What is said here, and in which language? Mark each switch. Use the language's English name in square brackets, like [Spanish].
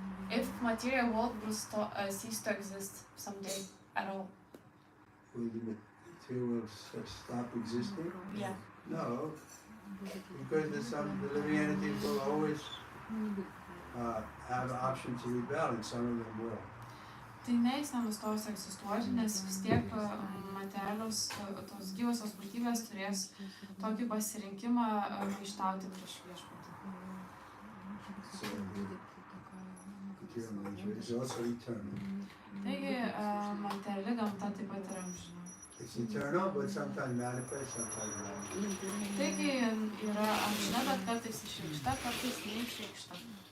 [English] If material world will cease to exist someday at all. Will the material stop existing? Yeah. No, because the living entities will always have an option to rebel, and some of them will. [Lithuanian] Tai ne, jis nenustos egzistuoti, nes vis tiek materialios, tos gyvosios būtybės turės tokį pasirinkimą maištauti prieš viešpatį. [English] So, material nature is also eternal. [Lithuanian] Taigi, materiali gamta taip pat yra amžina. [English] It's eternal, but sometimes manifest, sometimes not. [Lithuanian] Taigi, yra amžina, bet kartais išreikšta, kartais neišreikšta.